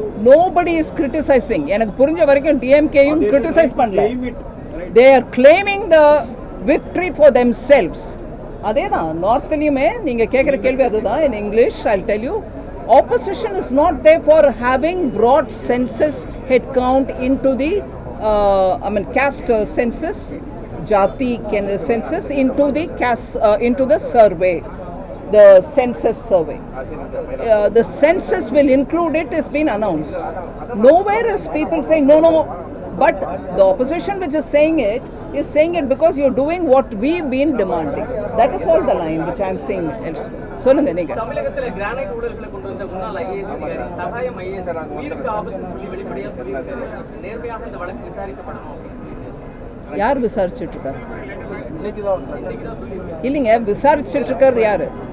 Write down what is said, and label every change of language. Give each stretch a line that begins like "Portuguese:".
English: Nobody is criticizing.
Tamil: எனக்கு புரிஞ்ச வரைக்கும் டிஎம்கேயும் கிரிட்டிசைஸ் பண்ணல.
English: They are claiming the victory for themselves.
Tamil: அதேதான் நார்த்லயுமே நீங்க கேட்குற கேள்வி அதுதான்.
English: In English I'll tell you, opposition is not there for having brought census head count into the caste census, jati census into the survey, the census survey. The census will include it has been announced. Nowhere is people saying no, but the opposition which is saying it because you're doing what we've been demanding. That is all the line which I'm saying elsewhere.
Tamil: சொல்லுங்க நீங்க. தமிழகத்துல granite ஊழல்களை கொண்டு வந்த முன்னாள் IAS அதிகாரி சகாயம் IAS உயிருக்கு ஆபத்துன்னு சொல்லி வெளிப்படையா சொல்லியிருக்காரு. நேர்மையாக இந்த வழக்கு விசாரிக்கப்படணும். யார் விசாரிச்சுட்டு இருக்காரு? இல்லைங்க, விசாரிச்சுட்டு இருக்கிறது யாரு?